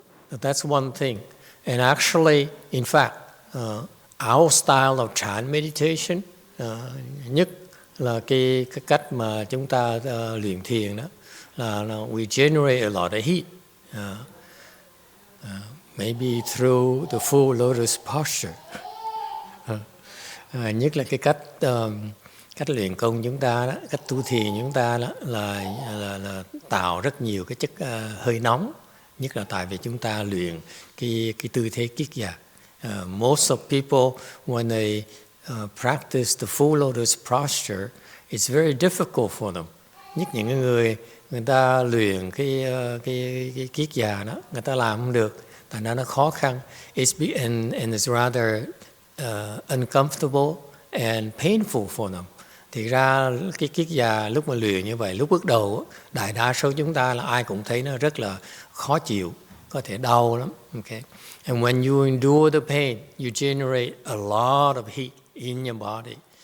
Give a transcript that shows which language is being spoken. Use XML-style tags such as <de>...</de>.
<en>That's one thing. And actually, in fact, our style of Chan meditation,</en> <vi>nhất là cái cách mà chúng ta luyện thiền đó, là</vi> <en>we generate a lot of heat. Maybe through the full lotus posture.</en> <vi>Nhất là cái cách luyện công chúng ta đó, cách tu thiền chúng ta đó là tạo rất nhiều cái chất hơi nóng, nhất là tại vì chúng ta luyện cái tư thế kiết già.</vi> <en>Most of people when they practice the full lotus posture, it's very difficult for them.</en> <vi>Nhất những người ta luyện cái kiết già đó, người ta làm không được, thành ra nó khó khăn.</vi> <en>And it's rather uncomfortable and painful for them.</en> <vi>Thì ra cái kiết già lúc mà luyện như vậy, lúc bước đầu, đại đa số chúng ta là ai cũng thấy nó rất là khó chịu, có thể đau lắm.</vi> <en>Okay? And when you endure the pain, you generate a lot of heat in your body.</en>